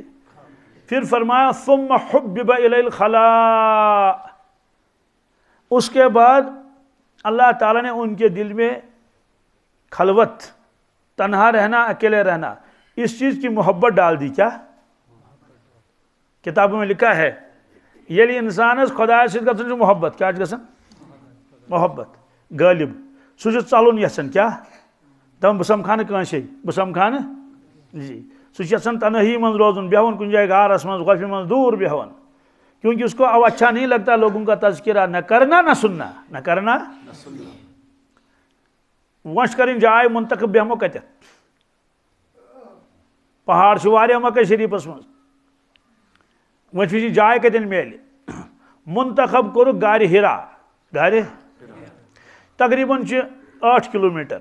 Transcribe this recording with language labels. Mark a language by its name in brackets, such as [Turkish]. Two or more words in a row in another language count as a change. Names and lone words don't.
[Urdu] پھر فرمایا [Arabic] ثم حبب الی الخلاء. [Urdu] اس کے بعد اللہ تعالیٰ نے ان کے دل میں خلوت، تنہا رہنا، اکیلے رہنا، اس چیز کی محبت ڈال دی. کیا؟ کتابوں میں لکھا ہے [Kashmiri] ییٚلہِ انسانس خدا سۭتۍ گژھان چھُ محبت. کیا چھُ گژھان؟ محبت غٲلب. سُہ چھُ ژلُن یژھان. کیا؟ دپان بہٕ سمکھا نہٕ کٲنٛسے، بہٕ سمکھا نہٕ. جی. سُہ چھُ یژھان تنہٲیی منٛز روزُن، بیہُن کُنہِ جایہِ غارس منٛز، گۄپھِ منٛز دوٗر بیہُن. [Urdu] کیونکہ اس کو اب اچھا نہیں لگتا لوگوں کا تذکرہ، نہ کرنا نہ سننا، نہ کرنا نہ سننا. [Kashmiri] وۄنۍ چھِ کَرٕنۍ جاے منتخب، بیہمو کتٮ۪تھ؟ پہاڑ چھُ واریاہ مکہ شریفس منٛز. وۄنۍ چھِ یہِ جاے کتٮ۪ن میلہِ؟ منتخب کوٚرُکھ غارِ ہرا. غارِ تقریٖباً چھِ 8 کلوٗمیٹر.